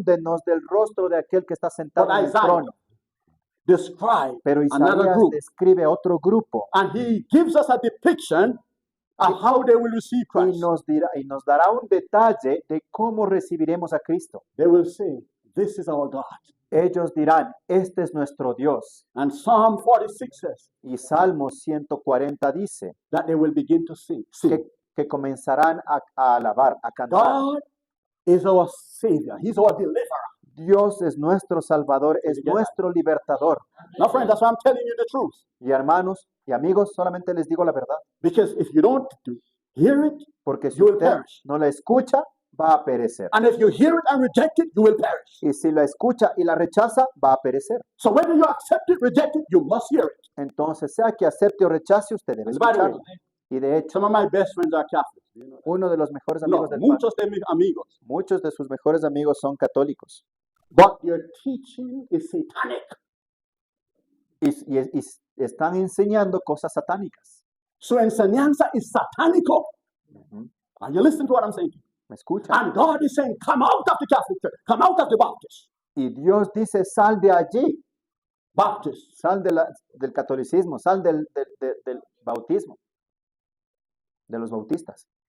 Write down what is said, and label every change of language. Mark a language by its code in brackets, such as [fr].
[es] escóndenos del rostro de aquel que está sentado [en] But [es] en el [en] Isaiah [es] trono. [en] describe [es] Pero [en] another [es] Isaías [en] group, [es] describe otro grupo [en] and he gives us a depiction of how they will receive [es] y [en] Christ. [es] nos dará un detalle de cómo recibiremos a Cristo. [en] They will say, "This is our God." [es] Ellos dirán, este es nuestro Dios. [en] And Psalm 46 says [es] Y Salmo 140 dice [en] that they will begin to sing. [es] que comenzarán a alabar, a cantar. [en] God is our Savior. He's our deliverer. [es] Dios es nuestro Salvador, es [en] Did you get that? [es] nuestro libertador. [en] Now, friends, that's why I'm telling you the truth. [es] Y hermanos y amigos, solamente les digo la verdad, [en] Because if you don't hear it, [es] porque si [en] You will [es] usted [en] perish. [es] no la escucha, va a perecer. [en] and if you hear it and reject it, you will perish. [es] Y si la escucha y la rechaza, va a perecer. [en] So whether you accept it, reject it, you must hear it. [es] Entonces, sea que acepte o rechace, usted debe [en] And by the way, [es] escucharlo. Y de hecho, [en] some of my best friends are Catholics. Do you know that? [es] uno de los mejores No, amigos del Padre, muchos de mis amigos. muchos de sus mejores amigos son católicos. But your teaching is satanic. Y están enseñando cosas satánicas. Su enseñanza [en] is [es] satanico. Ujú. [en] Are you listening to what I'm saying? [es] ¿Me escuchan? [en] And God is saying, come out of the Catholic Church. Come out of the Baptist. [es] Y Dios dice, sal de allí, [en] Baptist. [es] sal del catolicismo, sal del bautismo, de los bautistas.